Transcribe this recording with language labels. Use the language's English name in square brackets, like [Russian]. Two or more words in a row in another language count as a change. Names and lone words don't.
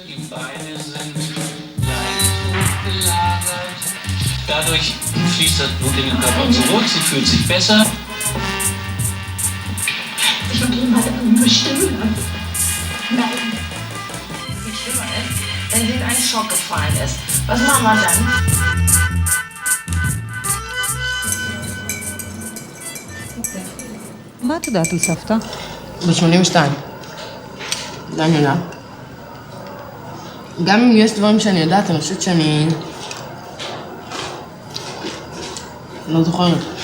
[German] Die Beine sind leicht hochgelagert. Dadurch fließt das Blut in den Körper zurück. Sie fühlt sich besser. Ich und ihn hatte eine Stimme. Nein. Viel schlimmer ist, wenn sie in einen Schock gefallen ist. Was machen wir dann? [Hebrew] מה את יודעת על סבתא? ב-82. זה אני יודעת. גם אם יש דברים שאני יודעת, אני חושבת שאני לא זוכרת.